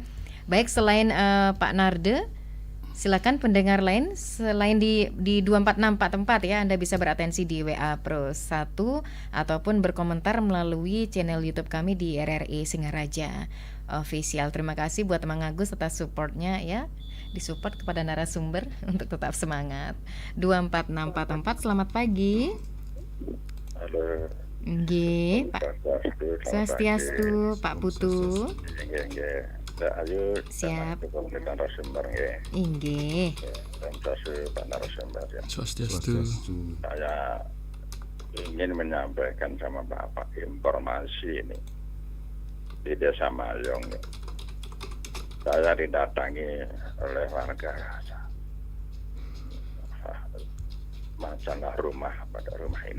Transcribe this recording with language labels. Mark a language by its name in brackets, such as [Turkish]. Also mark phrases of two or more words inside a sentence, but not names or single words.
[Indonesian] Baik, selain Pak Narde, silakan pendengar lain selain di 24644 ya, Anda bisa beratensi di WA Pro 1 ataupun berkomentar melalui channel YouTube kami di RRI Singaraja Official. Terima kasih buat Mang Agus atas supportnya ya, disupport kepada narasumber untuk tetap semangat. 24644, selamat pagi. Halo. Nggih, Pak. Swastiastu, Pak Putu. Ayo, siap. Kita narasumber nggih. Inggih. Pak narasumber ya. Swastiastu. Saya ingin menyampaikan sama Bapak informasi ini di Desa Mayong. Saya didatangi oleh warga masalah rumah pada rumah ini.